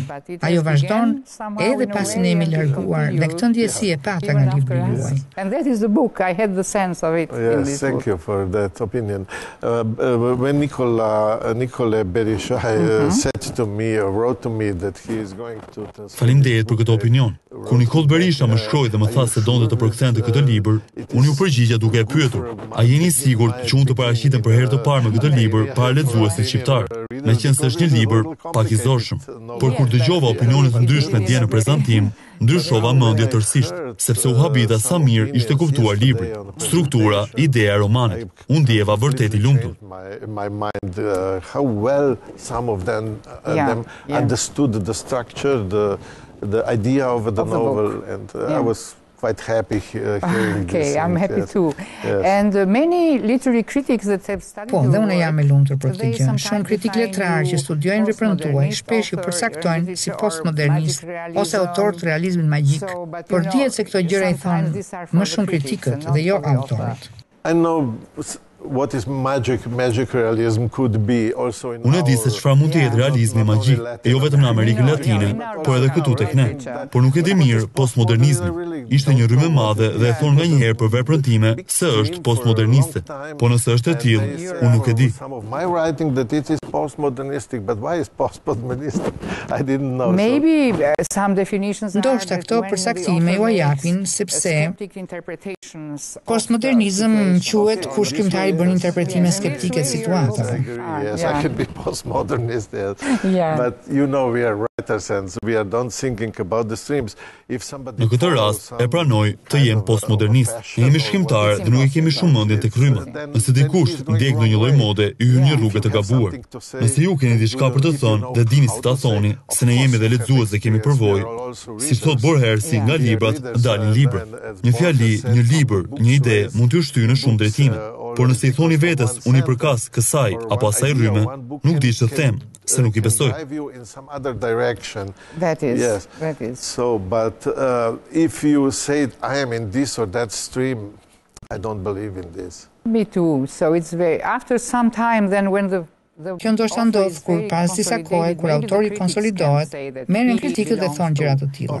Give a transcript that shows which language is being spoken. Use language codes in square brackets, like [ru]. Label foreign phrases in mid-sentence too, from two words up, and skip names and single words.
[sq] Ajo vazhdon edhe pasi ne jemi larguar, dhe këtë ndjesi e pata nga libri juaj. [en] And that is the book. I had the sense of it. Yes, thank you for that opinion. When Nicole Berishaj said to me or wrote to me that he is going to translate. [sq] Faleminderit për këtë opinion. Kur Nicole Berisha më shkroi dhe më tha se donte të përkthente këtë libër, unë ju përgjigja duke e pyetur: a jeni i sigurt që unë të paraqitem për herë të parë me këtë libër libër para lexuesit shqiptar, meqense është një libër pak i zorshëm. Por kur dëgjova opinionet ndryshme dje në prezantim, ndryshova mendje tërësisht, sepse u habita sa mirë ishte kuptuar libri, struktura, ideja e romanit. Unë ndjeva vërtet i lumtur. [en] My mind, how well some of them understood the structure, the idea of the novel, and I was quite happy hearing this. Okay, I'm happy too. And many literary critics that have studied [sq] Po, dhe unë jam e lumtur për këtë gjë. Shumë kritik letrar që studiojnë veprën tuaj shpesh ju përcaktojnë si postmodernist ose autor të realizmit magjik. Por dihet se këto gjëra i thonë më shumë kritikët dhe jo autorët. [en] I know what is magic realism could be also in [sq] Unë e di se çfarë mund të jetë realizmi magjik, e jo vetëm në Amerikën Latine, por edhe këtu tek ne. Por nuk e di mirë postmodernizmi. Ishte një rrymë e madhe dhe e thon nganjëherë për veprën time se është postmoderniste. Po nëse është e tillë, unë nuk e di. [en] Some of my writing that it is postmodernistic, but why is postmodernistic? I didn't know. Maybe some definitions. [sq] Ndoshta këto përsaktime ju japin sepse postmodernizëm quhet kur shkrimtari bën interpretime skeptike të situatave. [en] Yes, I can be postmodernist, yes. But you know we are writers and we are don't thinking about the streams. If somebody [sq] Në këtë rast, e pranoj të jem postmodernist. Ne jemi shkrimtarë dhe nuk e kemi shumë mendje tek rrymat. Nëse dikush ndjek ndonjë lloj mode, i hyn një rrugë të gabuar. Nëse ju keni diçka për të thënë dhe dini si ta thoni, se ne jemi dhe lexues dhe kemi përvojë, si thot Borhersi, nga librat dalin libra. Një fjali, një libër, një ide mund t'ju shtyjë në shumë drejtime. Por nëse i thoni vetes, unë i përkas kësaj apo asaj rryme, nuk di ç'të them, se nuk i besoj. [en] That is. So, but if you say I am in this or that stream, I don't believe in this. Me too. So it's very after some time then when the [sq] Kjo ndoshta ndodh kur pas disa kohe kur autori konsolidohet, merren kritikët dhe thonë gjëra të tilla.